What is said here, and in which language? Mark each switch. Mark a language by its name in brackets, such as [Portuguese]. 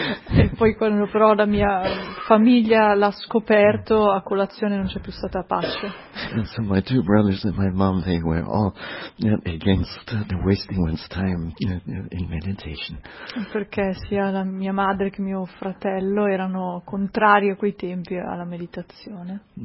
[Italian] E poi quando però la mia famiglia l'ha scoperto, a colazione non c'è più stata pace. [English] And so my 2 brothers and my mom, they were all against the wasting one's time in meditation. [Italian] Perché sia la mia madre che mio fratello erano contrari a quei tempi alla meditazione.